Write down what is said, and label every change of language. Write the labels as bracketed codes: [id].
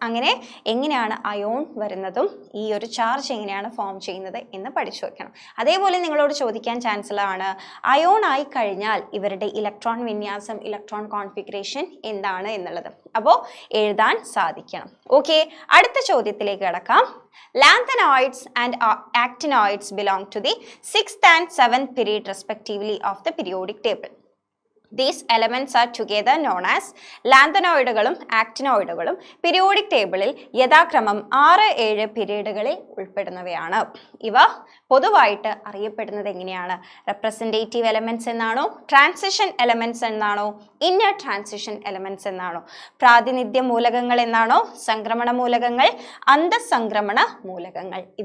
[ml] അങ്ങനെ എങ്ങനെയാണ് അയോൺ വരുന്നതും ഈ ഒരു ചാർജ് എങ്ങനെയാണ് ഫോം ചെയ്യുന്നത് എന്ന് പഠിച്ചു വെക്കണം. അതേപോലെ നിങ്ങളോട് ചോദിക്കാൻ ചാൻസ് ഉള്ളതാണ്, അയോൺ ആയി കഴിഞ്ഞാൽ ഇവരുടെ ഇലക്ട്രോൺ വിന്യാസം, ഇലക്ട്രോൺ കോൺഫിഗറേഷൻ എന്താണ് എന്നുള്ളത്. അപ്പോൾ എഴുതാൻ സാധിക്കണം. ഓക്കെ, അടുത്ത ചോദ്യത്തിലേക്ക് കടക്കാം. [en] Lanthanoids and actinoids belong to the 6th and 7th period respectively of the periodic table. These elements are together known as [ml] ലാന്തനോയിഡുകളും ആക്ടിനോയിഡുകളും periodic ടേബിളിൽ യഥാക്രമം 6-7 പീരീഡുകളിൽ ഉൾപ്പെടുന്നവയാണ്. ഇവ പൊതുവായിട്ട് അറിയപ്പെടുന്നത് എങ്ങനെയാണ്? റെപ്രസെൻറ്റേറ്റീവ് എലമെന്റ്സ് എന്നാണോ, ട്രാൻസിഷൻ എലമെന്റ്സ് എന്നാണോ, ഇന്നർ ട്രാൻസിഷൻ എലമെന്റ്സ് എന്നാണോ, പ്രാതിനിധ്യ മൂലകങ്ങൾ എന്നാണോ, സംക്രമണ മൂലകങ്ങൾ, അന്തഃസംക്രമണ മൂലകങ്ങൾ?